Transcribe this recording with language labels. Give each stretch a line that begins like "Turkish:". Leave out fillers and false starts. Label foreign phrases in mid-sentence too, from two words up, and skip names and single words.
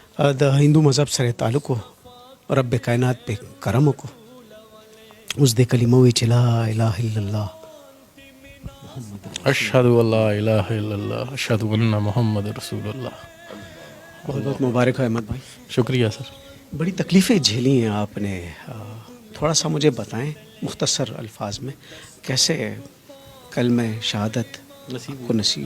Pashto: د هندو مذهب سره تعلق و رب کائنات په کرم وکړو. اوس د کلمه وی چې
Arabic: لا اله الا الله اشهد ان لا الہ الا اللہ اشهد ان محمد رسول اللہ.
Urdu: بہت بہت مبارک ہو احمد بھائی. شکریہ سر. بڑی تکلیفیں جھیلی ہیں آپ نے، تھوڑا سا مجھے بتائیں مختصر الفاظ میں کیسے کلمہ شہادت کو نصیب.